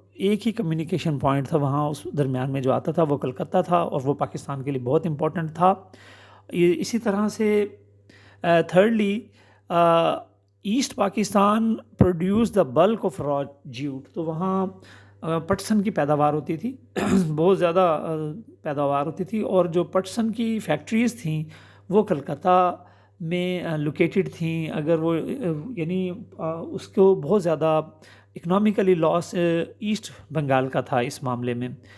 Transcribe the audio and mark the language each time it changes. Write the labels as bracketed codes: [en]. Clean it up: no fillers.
[ur] ایک ہی communication point تھا وہاں اس درمیان میں جو آتا تھا وہ کلکتہ تھا، اور وہ پاکستان کے لیے بہت امپورٹنٹ تھا. اسی طرح سے [en] Thirdly east Pakistan produce the bulk of raw jute. [ur] تو وہاں پٹسن کی پیداوار ہوتی تھی بہت زیادہ پیداوار ہوتی تھی، اور جو پٹسن کی فیکٹریز تھیں وہ کلکتہ میں لوکیٹڈ تھیں. اگر وہ یعنی اس کو بہت زیادہ اکنامیکلی لاس ایسٹ بنگال کا تھا اس معاملے میں.